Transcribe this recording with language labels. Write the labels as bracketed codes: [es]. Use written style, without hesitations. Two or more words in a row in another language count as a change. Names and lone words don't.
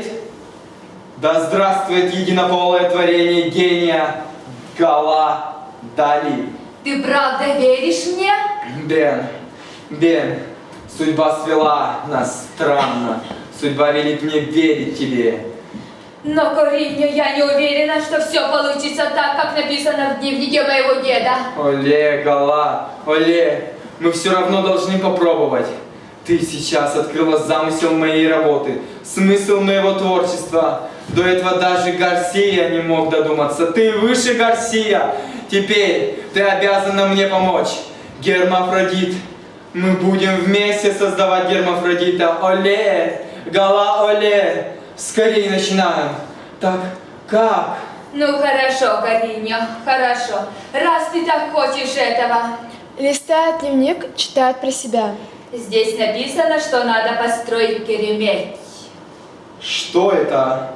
[ru] Да здравствует единополое творение гения Гала Дали. Ты правда веришь мне? Бен, судьба свела нас странно. Судьба велит мне верить тебе. Но, Кориньо, я не уверена, что все получится так, как написано в дневнике моего деда. Оле, Гала, оле, мы все равно должны попробовать. Ты сейчас открыла замысел моей работы, смысл моего творчества. До этого даже Гарсия не мог додуматься. Ты выше Гарсия. Теперь ты обязана мне помочь. Гермафродит. Мы будем вместе создавать гермафродита. Оле, Гала, оле. Скорее начинаем. Так, как? Ну хорошо, Кориньо, хорошо. Раз ты так хочешь этого. Листает дневник, читает про себя. Здесь написано, что надо построить керемет. Что это?